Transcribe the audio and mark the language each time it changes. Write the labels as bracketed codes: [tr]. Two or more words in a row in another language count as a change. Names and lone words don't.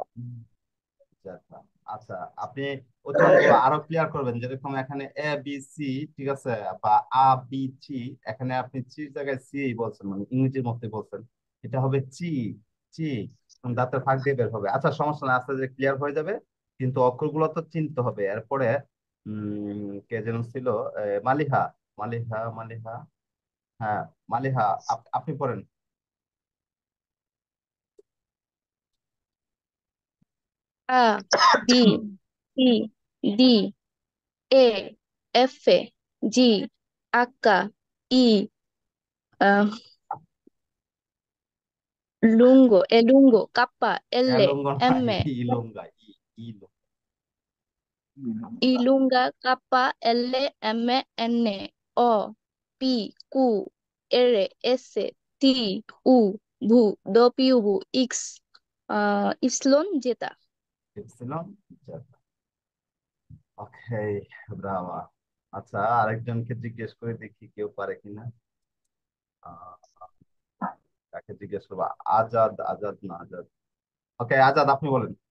[bn] আচ্ছা, আচ্ছা, আপনি উচ্চারণগুলো আরো ক্লিয়ার করবেন, যেরকম এখানে এ বি সি, ঠিক আছে, বা আ বি চি, এখানে আপনি চির জায়গায় সি বলছেন, মানে ইংরেজির মধ্যে বলছেন। এটা হবে চি, চি, দাঁতের ফাঁক দিয়ে বের হবে। আচ্ছা, সমস্যা না, আস্তে আস্তে ক্লিয়ার হয়ে যাবে। কিন্তু অক্ষরগুলো তো চিনতে হবে। এরপরে কে যেন ছিল, মালিহা, মালিহা, মালিহা, হ্যাঁ, মালিহা, আপনি পড়েন। [it] A, B, C, D, E, F, G, H, I, ah, lungo, lungo, K, L, [bn] এলঙ্গো না, [it] M, [bn] ইলঙ্গা, ইলঙ্গা। [it] ilunga, K, L, M, N, O, P, Q, R, S, T, U, V, W, X, Y, Z. [bn] ছিল। ওকে, ব্রাভা। আচ্ছা, আরেকজনকে জিজ্ঞেস করে দেখি কেউ পারে কিনা। আহ, কাকে জিজ্ঞেস করবো? আজাদ, আজাদ না, আজাদ। ওকে, আজাদ, আপনি বলেন।